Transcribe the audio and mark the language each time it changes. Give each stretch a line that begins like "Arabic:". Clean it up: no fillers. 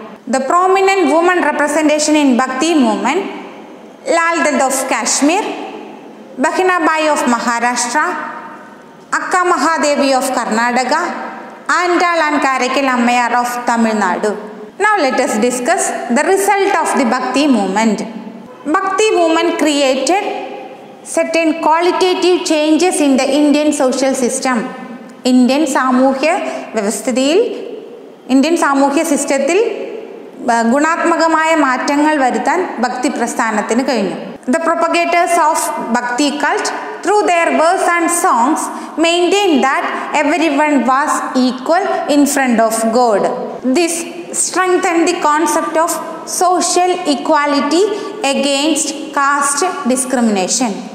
English: The prominent woman representation in Bhakti movement: Lal Ded of Kashmir, Bahinabai of Maharashtra, Akka Mahadevi of Karnataka, Andal and Karaikal Ammayar of Tamil Nadu. Now let us discuss the result of the Bhakti movement. Bhakti movement created certain qualitative changes in the Indian social system.
Malayalam: Indian സാമൂഹ്യ വ്യവസ്ഥിതിയിൽ, Indian സാമൂഹ്യ സിസ്റ്റത്തിൽ ഗുണാത്മകമായ മാറ്റങ്ങൾ വരുത്താൻ ഭക്തി പ്രസ്ഥാനത്തിന് കഴിഞ്ഞു.
English: The propagators of Bhakti cult, through their verse and songs, maintained that everyone was equal in front of God. This strengthened the concept of social equality against caste discrimination.